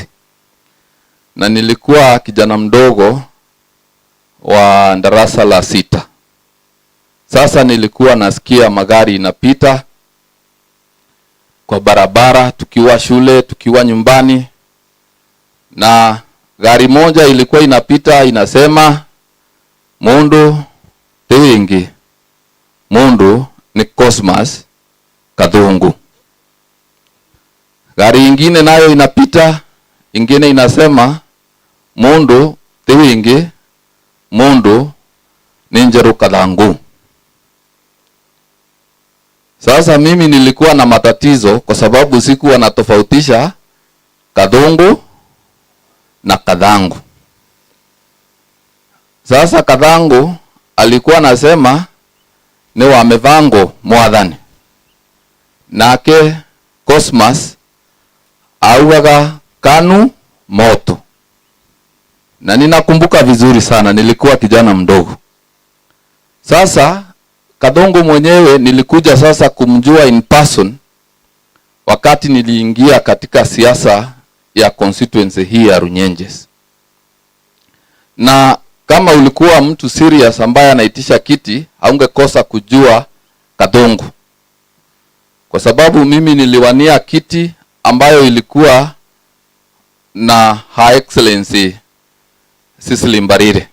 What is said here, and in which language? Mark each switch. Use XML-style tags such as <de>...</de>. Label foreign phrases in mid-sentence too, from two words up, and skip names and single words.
<sw>Na nilikuwa kijana mdogo wa darasa la 6. Sasa nilikuwa nasikia magari inapita kwa barabara, tukiwa shule, tukiwa nyumbani, na gari moja ilikuwa inapita inasema</sw> <ebu>mundu tewingi, mundu ni</ebu> <sw>Cosmas Kathungu. Gari ingine nayo inapita, ingine inasema</sw> <ebu>mundu tewingi, mundu ni</ebu> <sw>Njeru Kathungu. Sasa mimi nilikuwa na matatizo kwa sababu sikuwa natofautisha Kathungu na Kathungu. Sasa Kathungu alikuwa anasema ni wa</sw> <ebu>mevango mwathani, nake Cosmas auaga kanu moto.</ebu> <sw>Na ninakumbuka vizuri sana, nilikuwa kijana mdogo. Sasa Kathungu mwenyewe nilikuja sasa kumjua</sw> <en>in person</en> <sw>wakati niliingia katika siasa ya constituency hii ya Runyenjes. Na kama ulikuwa mtu serious ambaye anaitisha kiti, haungekosa kujua Kathungu. Kwa sababu mimi niliwania kiti ambayo ilikuwa na</sw> <en>Her Excellency</en> <sw>Cecily Mbarire.</sw>